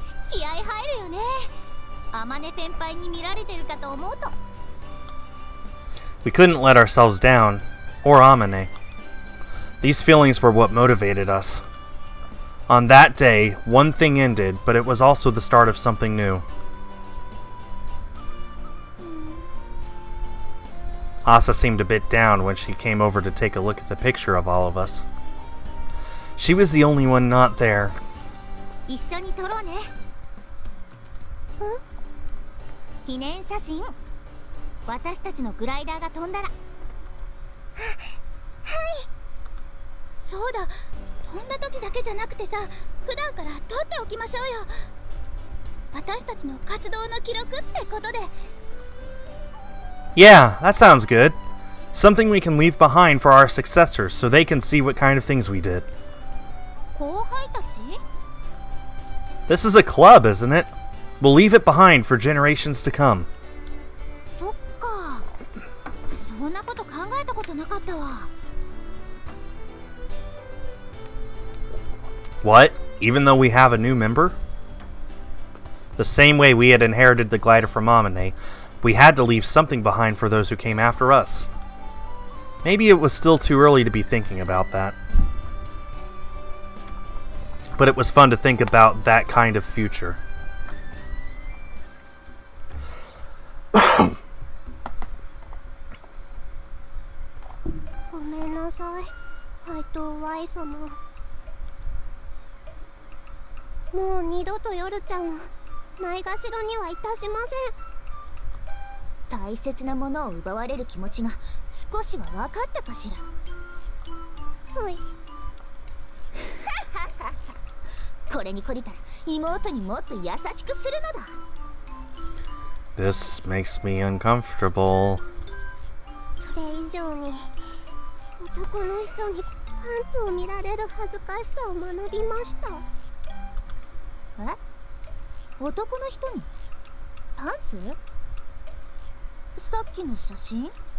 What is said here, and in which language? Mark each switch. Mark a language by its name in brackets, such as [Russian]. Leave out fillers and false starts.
[Japanese] 気合入るよね。天音先輩に見られてるかと思うと。 [English] We couldn't let ourselves down, or Amane. These feelings were what motivated us. On that day, one thing ended, but it was also the start of something new. Asa seemed a bit down when she came over to take a look at the picture of all of us. She was the only one not there. [Japanese] 一緒に撮ろうね。記念写真。私たちのグライダーが飛んだら。はい。そうだ。飛んだ時だけじゃなくてさ、普段から撮っておきましょうよ。私たちの活動の記録ってことで。 [English] Yeah, that sounds good. Something we can leave behind for our successors so they can see what kind of things we did. [Japanese] 後輩たち? [English] This is a club, isn't it? We'll leave it behind for generations to come. [Japanese] そっか。そんなこと考えたことなかったわ。 [English] What? Even though we have a new member? The same way we had inherited the glider from Amane, we had to leave something behind for those who came after us. Maybe it was still too early to be thinking about that. But it was fun to think about that kind of future. [Japanese] ごめんなさい、怪盗 Y 様。もう二度と夜ちゃんをないがしろにはいたしません。大切なものを奪われる気持ちが少しは分かったかしら。はい。これに懲りたら妹にもっと優しくするのだ。 [English] This makes me uncomfortable. [Japanese] それ以上に男の人にパンツを見られる恥ずかしさを学びました。え？男の人にパンツ？さっきの写真？